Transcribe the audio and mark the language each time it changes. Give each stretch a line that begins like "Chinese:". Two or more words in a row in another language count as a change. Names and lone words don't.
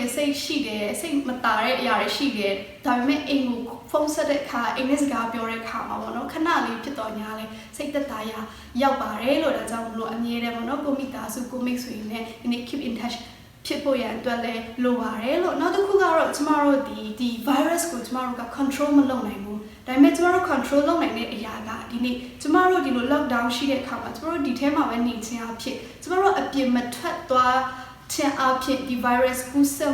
Burmese: တ်ရှိတယ်စိတ်မတာတဲ့အရာတွေရှိတယ်ဒါပေမဲ့အိမ်ကိုဖုန်းဆက်တဲ့အခါအိမ်နဲ့စကားပြောတဲ့အခါမှာပေါ့နော်ခဏလေးဖြစ်တော့ညာလဲစိတ်သက်သာရရောက်ပါတယ်လို့ဒါကြောင့်မလို့အမြဲတမ်းပေါ့နော်ကိုမိသားစုကိုမိတ်ဆွေနဲ့ဒီ နေ့
English: keep in touch
Burmese: ဖြစ်ဖို့ရန်အတွက်လည်းလိုပါတယ်လို့နောက်တစ်ခုကတော့ကျမတို့ဒီ virus ကိုကျမတို့က control မလုပ်နိုင်ဘူးဒါပေမဲ့ကျမတို့ control လုပ်နိုင်တဲ့အရာကဒီနေ့ကျ မတို့ဒီလို lockdown ရှိတဲ့အခါမှာကျမတို့ဒီထဲမှာပဲနေခြင်းအဖြစ်ကျမတို့အပြင်မထွက်သွားခြင်းအဖြစ်ဒီ virus ကူးစက်